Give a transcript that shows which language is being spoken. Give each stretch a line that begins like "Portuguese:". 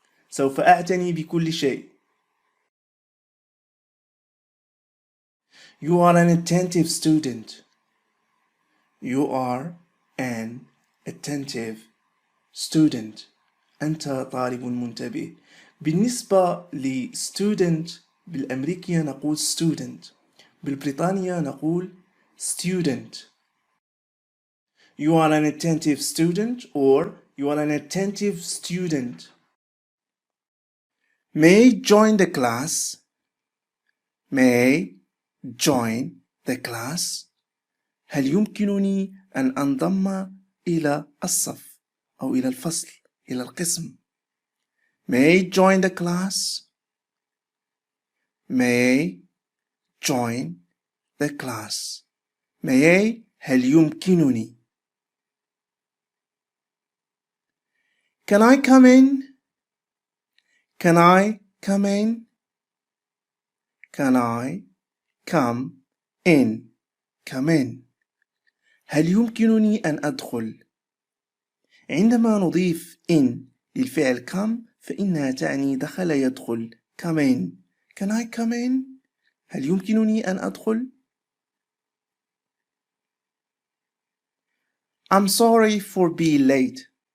Arabic: سوف أعتني بكل شيء.
English: You are an attentive student. You are an attentive student.
Arabic: أنت طالب منتبه. بالنسبة ل student بالأمريكية نقول student. بالبريطانية نقول student.
English: You are an attentive student or you are an attentive student. May I join the class? May I join the class?
Arabic: هل يمكنني أن أنضم إلى الصف أو إلى الفصل، إلى القسم.
English: May I join the class? May I join the class. May I
Arabic: هل يمكنني.
English: Can I come in? Can I come in? Can I come in? Come in.
Arabic: هل يمكنني أن أدخل؟ عندما نضيف in للفعل come فإنها تعني دخل يدخل.
English: Come in. Can I come in?
Arabic: هل يمكنني أن أدخل؟
English: I'm sorry for being late.